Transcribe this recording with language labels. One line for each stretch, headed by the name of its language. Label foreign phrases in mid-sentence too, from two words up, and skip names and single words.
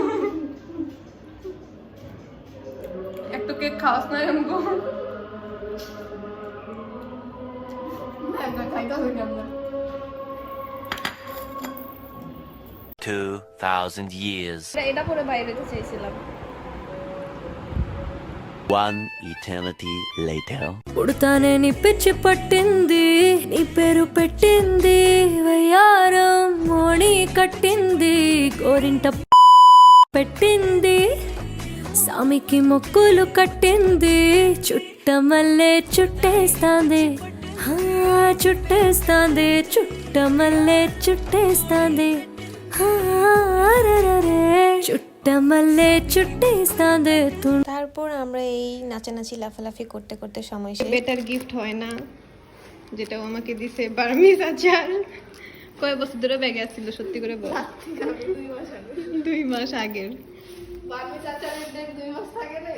Bangla: একটু কেক খাওয়াস না हमको। না খাইতে হবে কেমন।
English: 2000 years.
Bangla: এটা পরে বাইরে যেতে চাইছিলাম।
English: One eternity later.
Telugu: పుడతానే నీ పిచ్చి పట్టింది, నీ పేరు పెట్టింది వయ్యారం. కట్టింది గోరింట పెట్టింది సామికి మొక్కులు కట్టింది చుట్టమల్లే చుట్టేస్తాంది చుట్టేస్తాంది చుట్టమల్లే చుట్టేస్తాంది చుట్టమల్లే చుట్టేస్తాంది
Bangla: তারপর আমরা এই নাচানাচি লাফালাফি করতে করতে সময় শেষ।
English: better gift
Bangla: হয় না, যেটা ও আমাকে দিছে বার্মিজ আচার। কয় বছর ধরে ব্যাগে আসছিল সত্যি করে বল? 2 মাস আগের। বাকি চাচারের ডেট 2 মাস আগে রে।